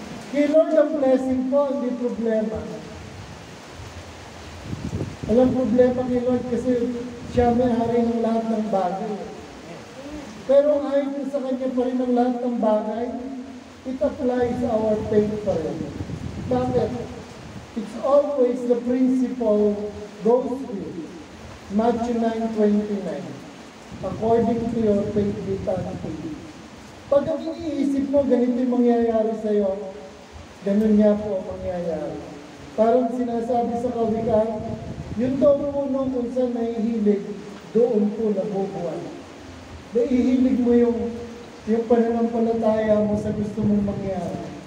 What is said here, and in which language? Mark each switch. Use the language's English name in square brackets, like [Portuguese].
[Filipino] Kay Lord ang blessing po, hindi problema. Walang problema kay Lord kasi siya may-ari ng lahat ng bagay. Pero ayon sa kanya pa rin ang lahat ng bagay, [English] it applies our faith [Filipino] pa rin. Bakit? [English] It's always the principle goes with Matthew 9:29. According to your faith, be done. [Filipino] Pag ang iniisip mo, ganito yung mangyayari sa'yo, ganun nga po ang mangyayari. Parang sinasabi sa kawikaan, yun daw puno kung saan nahihilig, doon po nabubuhay. Naihilig mo yung pananampalataya mo sa gusto mong mangyari.